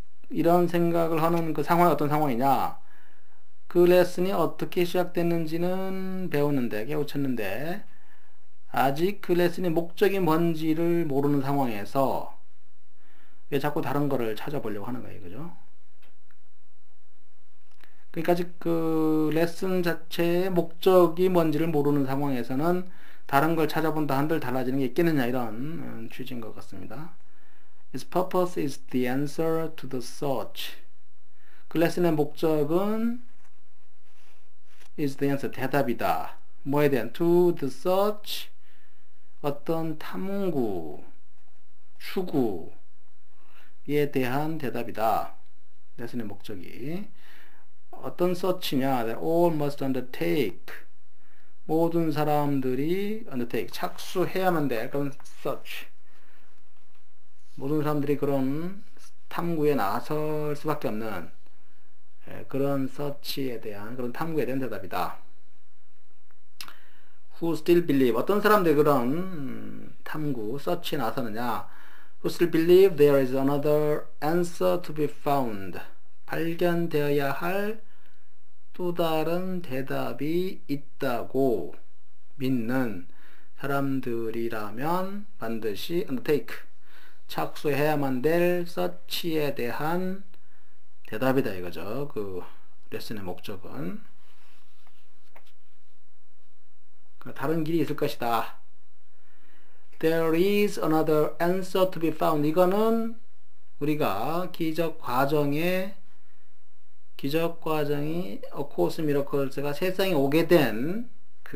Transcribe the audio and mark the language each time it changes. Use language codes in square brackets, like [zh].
[ko] 이런 생각을 하는 그 상황이 어떤 상황이냐? 그 레슨이 어떻게 시작됐는지는 배웠는데, 깨우쳤는데, 아직 그 레슨의 목적이 뭔지를 모르는 상황에서 왜 자꾸 다른 거를 찾아보려고 하는 거예요, 그죠? 그러니까 아직 그 레슨 자체의 목적이 뭔지를 모르는 상황에서는 다른 걸 찾아본다 한들 달라지는 게 있겠느냐, 이런 취지인 것 같습니다. [en] Its purpose is the answer to the search. [ko] 그 레슨의 목적은 [en] is the answer, [ko] 대답이다. 뭐에 대한? [en] to the search, [ko] 어떤 탐구, 추구에 대한 대답이다. 레슨의 목적이. 어떤 search냐? [en] That all must undertake. [ko] 모든 사람들이 undertake, 착수해야만 돼. 그런 search. 모든 사람들이 그런 탐구에 나설 수밖에 없는 그런 search에 대한, 그런 탐구에 대한 대답이다. [en] Who still believe, [ko] 어떤 사람들이 그런 탐구, search에 나서느냐? [en] Who still believe there is another answer to be found, [ko] 발견되어야 할 또 다른 대답이 있다고 믿는 사람들이라면 반드시 undertake, 착수해야만 될 search에 대한 대답이다 이거죠. 그 레슨의 목적은 다른 길이 있을 것이다. [en] There is another answer to be found. [ko] 이거는 우리가 기적 과정이 A Course in Miracles가 세상에 오게 된 그